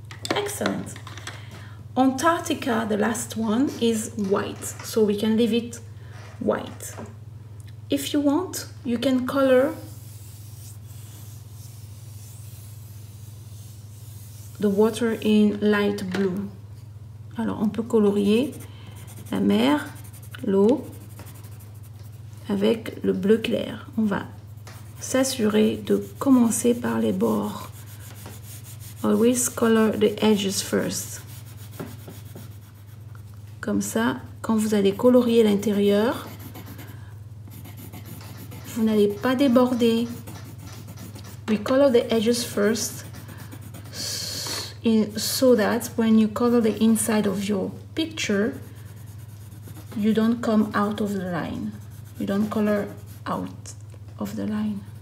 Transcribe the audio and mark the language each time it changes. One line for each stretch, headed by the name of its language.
English: Excellent. Antarctica, the last one, is white, so we can leave it white. If you want, you can color the water in light blue.
French: Alors, on peut colorier la mer, l'eau, avec le bleu clair. On va s'assurer de commencer par les bords.
English: Always color the edges first.
French: Comme ça, quand vous allez colorier l'intérieur, vous n'allez pas déborder.
English: We color the edges first so that when you color the inside of your picture, you don't come out of the line. You don't color out of the line.